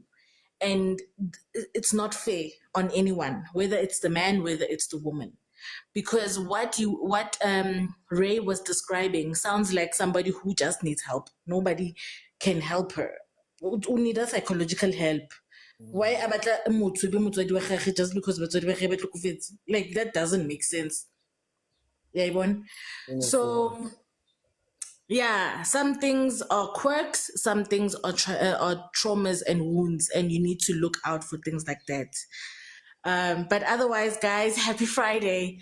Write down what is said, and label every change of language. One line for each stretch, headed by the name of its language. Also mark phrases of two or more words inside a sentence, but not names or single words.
English: And it's not fair on anyone, whether it's the man, whether it's the woman. Because what Ray was describing sounds like somebody who just needs help. Nobody can help her. O need a psychological help.
Tswana: Why abatla motho be motswadi wa gagwe
English: just because
Tswana: batswadi ba gagwe ba tlhokofetse?
English: Like, that doesn't make sense. Yeah, so yeah, some things are quirks, some things are traumas and wounds, and you need to look out for things like that. But otherwise, guys, happy Friday.